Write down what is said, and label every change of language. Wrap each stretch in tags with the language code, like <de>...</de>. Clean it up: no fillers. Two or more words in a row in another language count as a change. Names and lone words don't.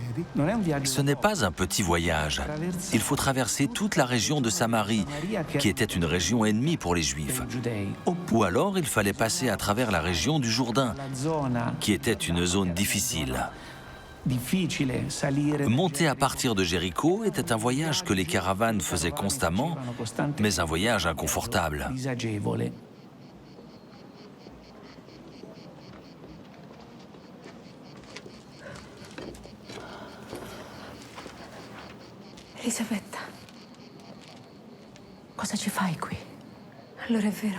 <fr>Ce n'est pas un petit voyage. Il faut traverser toute la région de Samarie, qui était une région ennemie pour les Juifs. Ou alors, il fallait passer à travers la région du Jourdain, qui était une zone difficile. Monter à partir de Jéricho était un voyage que les caravanes faisaient constamment, mais un voyage inconfortable.</fr> <it>Elisabetta, cosa ci fai qui? Allora è vero.</it>